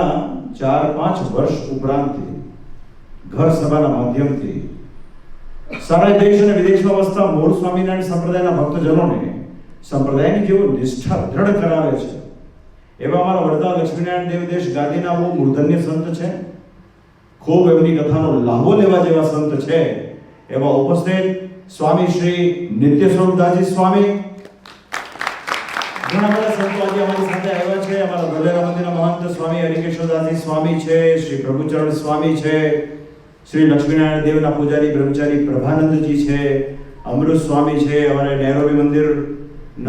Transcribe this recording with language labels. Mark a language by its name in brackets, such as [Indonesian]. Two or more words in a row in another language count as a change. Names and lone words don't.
[Gujarati] 4-5 વર્ષ ઉપરાંતથી ઘર સભાના માધ્યમથી સારા દેશ અને વિદેશમાં વસતા મૂળ સ્વામિનારાયણ સંપ્રદાયના ભક્તજનોને સંપ્રદાયની જેવો નિષ્ઠા દૃઢ કરાવે છે એવા અમારા વડતાલ લક્ષ્મીનારાયણ દેવદેશ ગાદીના બહુ મૂર્ધન્ય સંત છે, ખૂબ એમની કથાનો લાભો લેવા જેવા સંત છે એવા ઉપસ્થિત स्वामी श्री नित्य स्वरूपदासजी स्वामी घણા બધા સંતો આજે અમારી સાથે આવ્યા છે। અમારા ગોલેરા મંદિરના મહંત સ્વામી હરિકેશવદાસજી સ્વામી છે, શ્રી પ્રભુચરણ સ્વામી છે, શ્રી લક્ષ્મીનારાયણ દેવના પૂજારી બ્રહ્મચારી પ્રભાનંદજી છે, અમૃત સ્વામી છે, અમારે નૈરોબી મંદિરના